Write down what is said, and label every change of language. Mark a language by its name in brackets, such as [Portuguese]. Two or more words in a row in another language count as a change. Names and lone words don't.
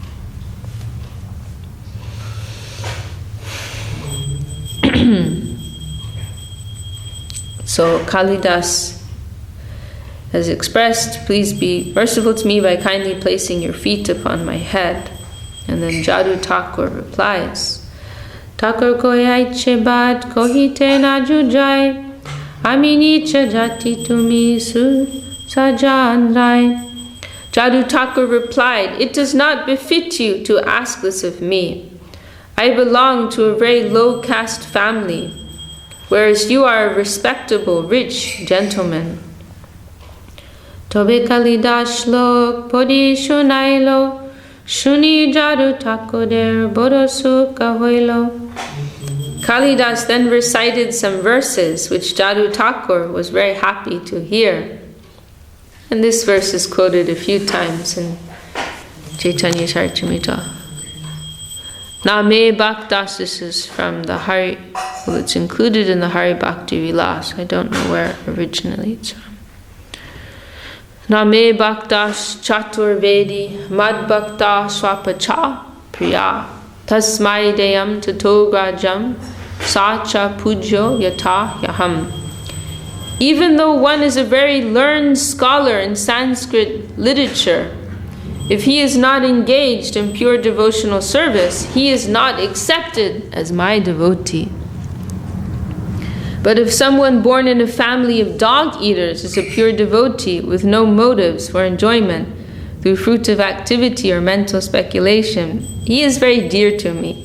[English] So Kalidas has expressed, please be merciful to me by kindly placing your feet upon my head. And then Jadu Thakur replies, [Bangla] ঠাকুর কই আইছে বাদ কহিতে না জুজায়, আমি নিচে জাতি তুমি সু সাজন রায়. [English] Jadu Thakur replied, it does not befit you to ask this of me. I belong to a very low caste family, whereas you are a respectable, rich gentleman. [Bangla] তবে কালিদাস শ্লোক পড়ি শুনাইল, শুনি যদু ঠাকুরের বড়সু কহইল. [English] Kalidas then recited some verses which Jadu Thakur was very happy to hear. And this verse is quoted a few times in Chaitanya-charitamrta. [Sanskrit] न मे भक्तः, [English] this is from the Hari, well, it's included in the Hari Bhakti Vilas. I don't know where originally it's from. [Sanskrit] न मे भक्तश्चतुर्वेदी मद्भक्तः श्वपचः प्रियः तस्मै देयं ततो ग्राह्यं स च पूज्यो यथा ह्यहम्. [English] Even though one is a very learned scholar in Sanskrit literature, if he is not engaged in pure devotional service, he is not accepted as my devotee. But if someone born in a family of dog-eaters is a pure devotee with no motives for enjoyment through fruitive activity or mental speculation, he is very dear to me.